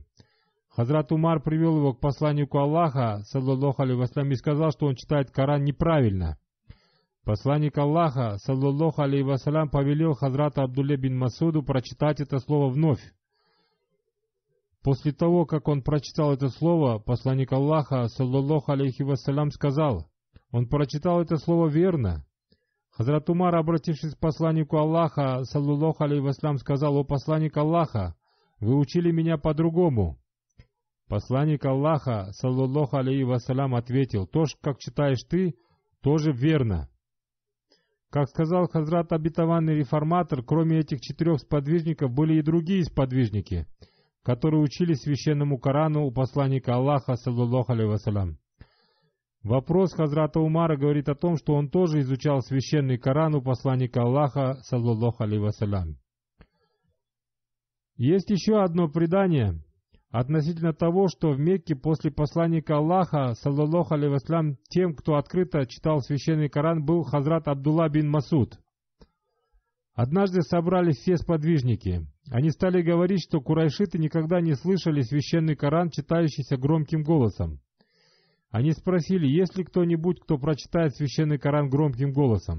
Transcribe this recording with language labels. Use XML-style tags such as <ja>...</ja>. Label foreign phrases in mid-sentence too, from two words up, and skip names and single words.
<ru>Хазрат Умар привел его к посланнику Аллаха,</ru> <ar>صلى الله عليه وسلم,</ar> <ru>и сказал, что он читает Коран неправильно. Посланник Аллаха,</ru> <ar>صلى الله عليه وسلم,</ar> <ru>повелел Хазрату Абдулле бин Масуду прочитать это слово вновь. После того, как он прочитал это слово, посланник Аллаха,</ru> <ar>صلى الله عليه وسلم,</ar> <ru>сказал: «Он прочитал это слово верно». Хазрат Умар, обратившись к посланнику Аллаха,</ru> <ar>صلى الله عليه وسلم,</ar> <ru>сказал: «О посланник Аллаха, вы учили меня по-другому». Посланник Аллаха,</ru> <ar>صلى الله عليه وسلم,</ar> <ru>ответил: «То, как читаешь ты, тоже верно». Как сказал Хазрат обетованный реформатор, кроме этих 4 сподвижников были и другие сподвижники, которые учили священному Корану у посланника Аллаха,</ru> <ar>صلى الله عليه وسلم.</ar> <ru>Вопрос Хазрата Умара говорит о том, что он тоже изучал священный Коран у посланника Аллаха,</ru> <ar>صلى الله عليه وسلم.</ar> <ru>Есть еще одно предание относительно того, что в Мекке после посланника Аллаха,</ru> <ar>صلى الله عليه وسلم,</ar> <ru>тем, кто открыто читал священный Коран, был Хазрат Абдулла бин Масуд. Однажды собрались все сподвижники. Они стали говорить, что курайшиты никогда не слышали священный Коран, читающийся громким голосом. Они спросили, есть ли кто-нибудь, кто прочитает священный Коран громким голосом.</ru>